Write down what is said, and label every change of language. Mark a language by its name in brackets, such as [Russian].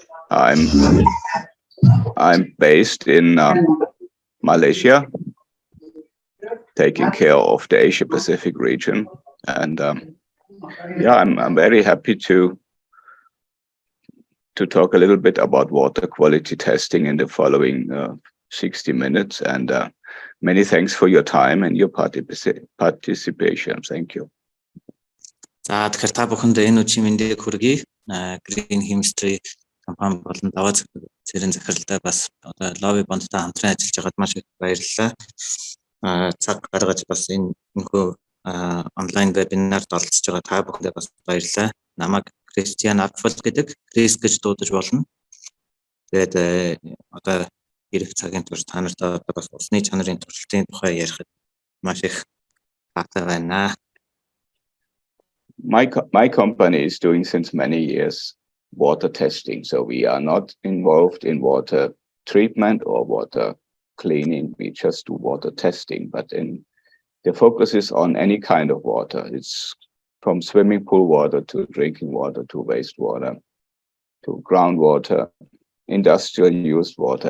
[English] I'm based in Malaysia, taking care of the Asia Pacific region, and yeah, I'm very happy to talk a little bit about water quality testing in the following 60 minutes. And many thanks for your time and your participation. Thank you. [Mongolian] За тэгэхээр та бүхэндээ энэ үеийн мэндийг хүргэе. Green Chemistry компани болон даваа цэрийн захиралтай бас одоо лобби бондтой хамтран ажиллаж байгаад маш их баярлалаа. Цаг гаргаж бас энэхүү онлайн вебинарт оролцож байгаа та бүхэндээ бас баярлалаа. Намайг Christian Apfel гэдэг, Chris гэж дуудаж болно. Тэгээд одоо ирэх цагийн турш та нартай бас усны чанарын туршилтын тухай ярихад маш их таатай байна. [English] My company is doing since many years water testing, so we are not involved in water treatment or water cleaning. We just do water testing, but the focus is on any kind of water. It's from swimming pool water to drinking water to wastewater to groundwater, industrial used water.